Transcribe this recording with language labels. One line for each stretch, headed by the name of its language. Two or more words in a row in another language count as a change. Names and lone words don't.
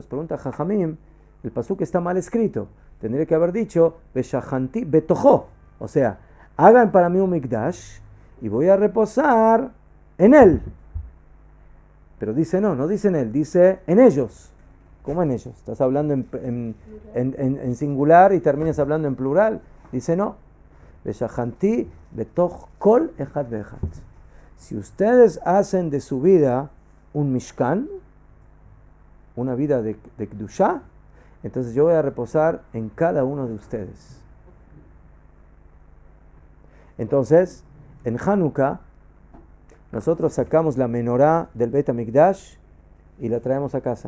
Spanish: Pregunta Jajamim, el pasuk está mal escrito, tendría que haber dicho
Hebrew: ושכנתי בתוכו,
Spanish: o sea, hagan para mí un Mikdash y voy a reposar en él. Pero dice no dice en él, dice en ellos. ¿Cómo en ellos? Estás hablando en singular y terminas hablando en plural. Dice no.
Hebrew: ושכנתי בתוך כל אחד ואחד.
Spanish: Si ustedes hacen de su vida un mishkan, una vida de Kedushá, entonces yo voy a reposar en cada uno de ustedes. Entonces, en Hanukkah, nosotros sacamos la menorá del
Hebrew: בית המקדש
Spanish: y la traemos a casa.